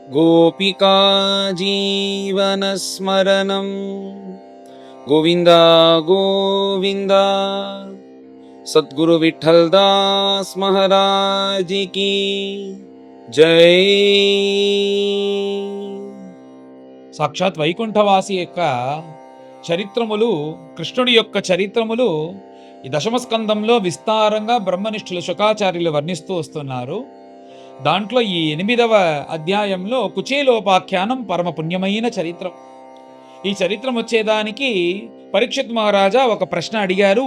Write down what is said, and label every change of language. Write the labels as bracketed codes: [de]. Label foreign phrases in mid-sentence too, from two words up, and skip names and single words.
[sa] गोपिका जीवनस्मरणं गोविन्द गोविन्द। [hi] सद्गुरु विठ्ठल दास महाराज की जय। [te] సాక్షాత్ వైకుంఠవాసి యొక్క చరిత్రములు, కృష్ణుడి యొక్క చరిత్రములు ఈ దశమస్కందంలో విస్తారంగా బ్రహ్మనిష్ఠులు శుకాచార్యులు వర్ణిస్తూ వస్తున్నారు. దాంట్లో ఈ 8వ అధ్యాయంలో కుచేలోపాఖ్యానం పరమ పుణ్యమైన చరిత్రం. ఈ చరిత్రం వచ్చేదానికి పరీక్షిత్ మహారాజా ఒక ప్రశ్న అడిగారు.